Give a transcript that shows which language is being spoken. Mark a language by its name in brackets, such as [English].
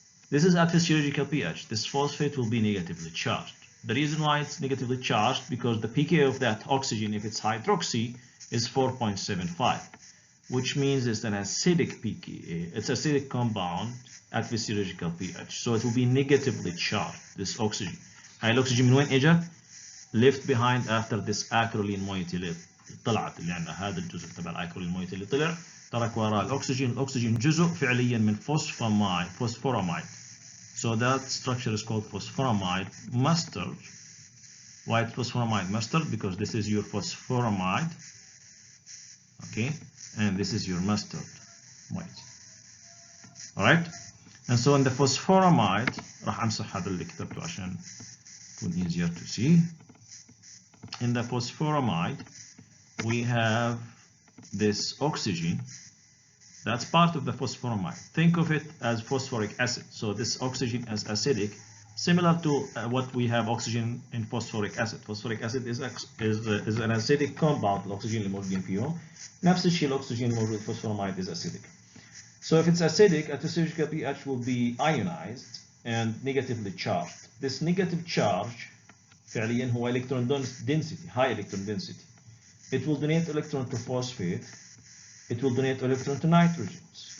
[English] This is at physiological pH. This phosphate will be negatively charged. The reason why it's negatively charged, because the pKa of that oxygen, if it's hydroxy, is 4.75. which means it's an acidic pKa. It's acidic compound at physiological pH. So it will be negatively charged, this oxygen. [Arabic] هاي الأكسجين من وين إجت؟ [English] left behind after this acrolein moiety [Arabic] اللي طلعت, اللي عندنا هذا الجزء تبع الأكرولين moiety اللي طلع ترك وراه الأكسجين. الأكسجين جزء فعليا من phosphoramide. [English] So that structure is called phosphoramide mustard. Why it's phosphoramide mustard? Because this is your phosphoramide. Okay. And this is your mustard moiety. Alright? And so in the phosphoramide, [Arabic] راح امسح هذا اللي كتبته عشان يكون [English] easier to see. In the phosphoramide, we have this oxygen that's part of the phosphoramide. Think of it as phosphoric acid. So this oxygen is acidic, similar to what we have oxygen in phosphoric acid. Phosphoric acid is an acidic compound. [Arabic] الأكسجين اللي موجودين فيهم نفس الشيء الأكسجين الموجود في phosphoramide [English] is acidic. So if it's acidic, at physiological pH will be ionized and negatively charged. This negative charge [Arabic] فعليا هو [English] electron density, high electron density. It will donate electron to phosphate. It will donate electron to nitrogens.